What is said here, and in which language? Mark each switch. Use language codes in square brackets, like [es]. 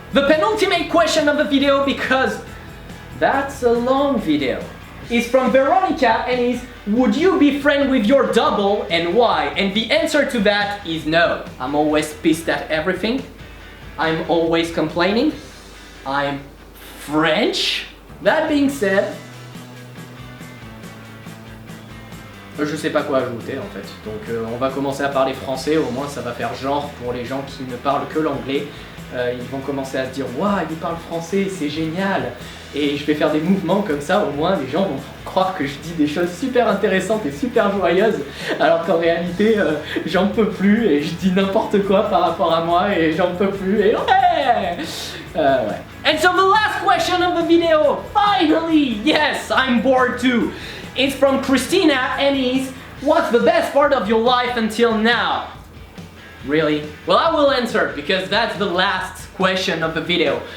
[en] The penultimate question of the video, because that's a long video, is from Veronica and is, would you be friends with your double and why? And the answer to that is no. I'm always pissed at everything. I'm always complaining. I'm French. That being said, [fr] je sais pas quoi ajouter en fait. Donc on va commencer à parler français, au moins ça va faire genre pour les gens qui ne parlent que l'anglais. Ils vont commencer à se dire waouh, il parle français, c'est génial. Et je vais faire des mouvements comme ça, au moins les gens vont croire que je dis des choses super intéressantes et super joyeuses, alors qu'en réalité j'en peux plus et je dis n'importe quoi par rapport à moi et j'en peux plus et ouais. [en] And so the last question of the video, finally, yes, I'm bored too. It's from Christina and is, what's the best part of your life until now? Really? Well, I will answer because that's the last question of the video.